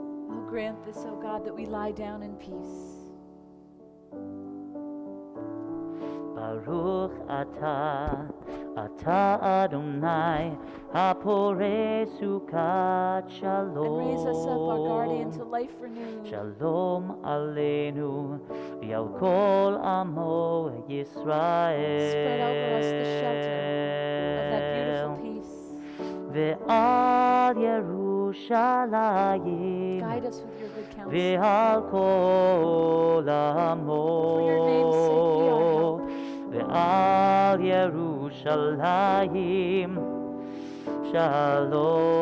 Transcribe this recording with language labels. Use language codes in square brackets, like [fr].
[en] Oh, grant this, O God, that we lie down in peace. [he] ברוך אתה אדוני הפורה סוכת שלום. [en] And raise us up, our guardian, to life renewed. [he] שלום עלינו ועל כל עמו ישראל. [en] Spread over us the shelter of that beautiful peace. [he] ועל ירושלים [en] Guide us with your good counsel. [he] ועל כל עמו. [en] For your name's sake, be our help. [he] ועל ירושלים שלום.